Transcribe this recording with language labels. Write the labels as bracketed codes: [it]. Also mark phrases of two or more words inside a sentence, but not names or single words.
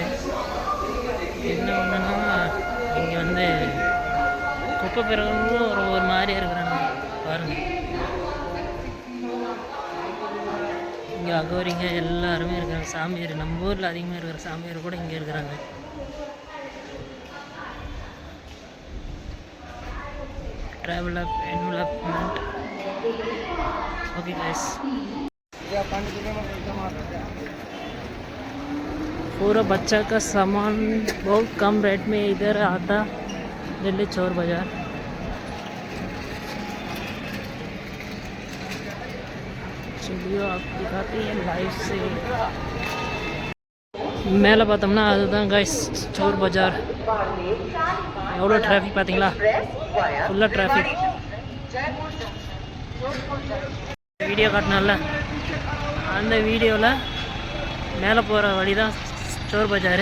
[ta] என்ன ஒன்றுன்னா இங்கே வந்து குப்பை பிறகுங்களும் ஒரு மாதிரியாக இருக்கிறாங்க பாருங்கள். இங்கே அகோரிங்க எல்லாருமே இருக்கிறாங்க. சாமியார் நம்ம ஊரில் அதிகமாக இருக்கிற சாமியார் கூட இங்கே இருக்கிறாங்க. [en] development okay guys, [hi] पूरा बच्चा का सामान बहुत कम रेट में इधर आता दिल्ली चोर बाज़ार. चलिए आप दिखाते हैं लाइव से. [ta] மேலே பார்த்தோம்னா அதுதான் கைஸ் சோர் பஜார். எவ்வளோ டிராஃபிக் பார்த்தீங்களா, ஃபுல்லாக டிராஃபிக். வீடியோ காட்டினால அந்த வீடியோவில் மேலே போகிற வழி தான் சோர் பஜார்.